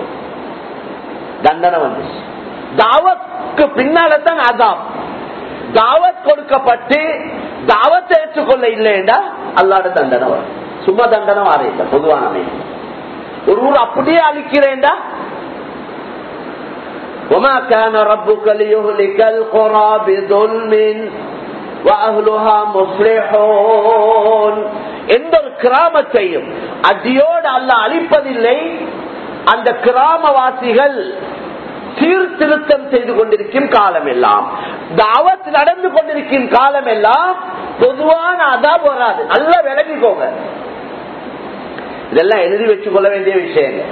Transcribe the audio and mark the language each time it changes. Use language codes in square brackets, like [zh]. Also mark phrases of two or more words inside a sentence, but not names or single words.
[ta] தண்டனை வந்துச்சு. தாவத்துக்கு பின்னால்தான் அதாப். தாவத் கொடுக்கப்பட்டு தாவத்தை ஏற்றுக்கொள்ள இல்லைண்டா அல்லாஹ்வுடைய தண்டனை வரும். சும்மா தண்டனை வாரையில்லை, பொதுவான அமைப்பு. ஒரு ஊர் அப்படியே அழிக்கிறேன்டா [ar] وما كان ربك ليهلك القرى بظلم واهلها مصلحون. [ta] எந்த ஒரு கிராமத்தையும் அடியோடு அல்லாஹ் அழிப்பதில்லை. அந்த கிராமவாசிகள் சீர்திருத்தம் செய்து கொண்டிருக்கும் காலம் எல்லாம், தாவத் நடந்து கொண்டிருக்கும் காலம் எல்லாம் பொதுவான அதாப் வராது. நல்லா விளங்கிக்கோங்க, இதெல்லாம் எழுதி வச்சுக் கொள்ள வேண்டிய விஷயங்கள்.